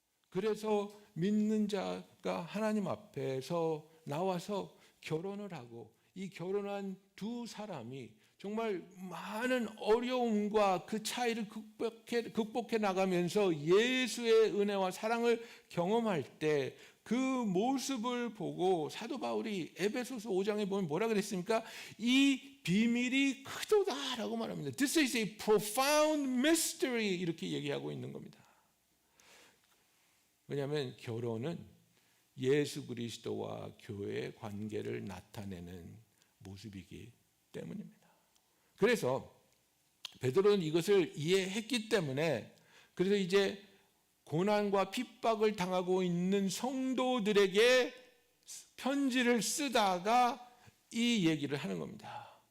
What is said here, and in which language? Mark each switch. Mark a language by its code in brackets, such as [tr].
[ko] 그래서 믿는 자가 하나님 앞에서 나와서 결혼을 하고 이 결혼한 두 사람이 정말 많은 어려움과 그 차이를 극복해 나가면서 예수의 은혜와 사랑을 경험할 때 그 모습을 보고 사도 바울이 에베소서 5장에 보면 뭐라 그랬습니까? 이 비밀이 크도다라고 말합니다. [en] This is a profound mystery [ko] 이렇게 얘기하고 있는 겁니다. 왜냐하면 결혼은 예수 그리스도와 교회의 관계를 나타내는 모습이기 때문입니다. 그래서 베드로는 이것을 이해했기 때문에 그래서 이제 고난과 핍박을 당하고 있는 성도들에게 편지를 쓰다가 이 얘기를 하는 겁니다.